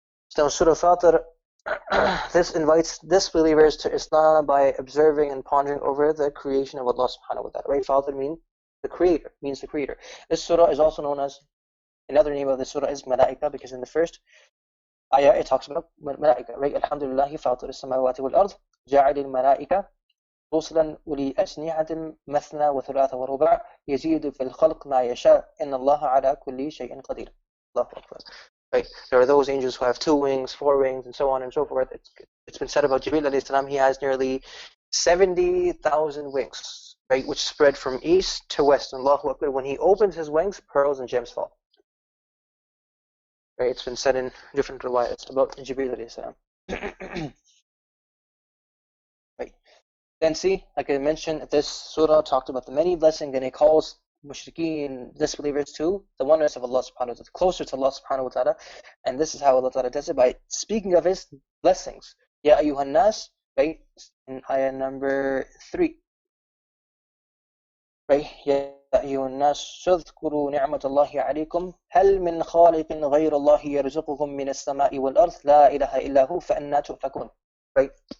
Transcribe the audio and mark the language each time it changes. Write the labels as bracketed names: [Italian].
[English] So Surah Fatir, this invites disbelievers to Islam by observing and pondering over the creation of Allah subhanahu wa ta'ala. Right? Fatir means the creator. This surah is also known as, another name of this surah is Malaika, because in the first ayah it talks about Malaika. Right? [Arabic] Alhamdulillahi fatir as-samawati wal-ard, ja'al al-malaika رسلا أولي أجنحة مثنى وثلاث ورباع يزيد في الخلق ما يشاء إن الله على كل شيء قدير. [English] Allahu Akbar. Right? There are those angels who have 2 wings, 4 wings, and so on and so forth. It's been said about Jibreel alayhi salam, he has nearly 70,000 wings, right, which spread from east to west. And Allahu Akbar, when he opens his wings, pearls and gems fall. Right? It's been said in different riwayats about Jibreel alayhi salam. Right? Then see, like I mentioned, this surah talked about the many blessings, and it calls mushrikeen, disbelievers, to the oneness of Allah subhanahu wa ta'ala, closer to Allah subhanahu wa ta'ala. And this is how Allah ta'ala does it, by speaking of his blessings. [Arabic] Ya ayyuhan nas, [English] right? In ayah number 3, right? [Arabic] يا أيها الناس اذكروا نعمة الله عليكم هل من خالق غير الله يرزقكم من السماء والأرض لا إله إلا هو فأنى تؤفكون, right?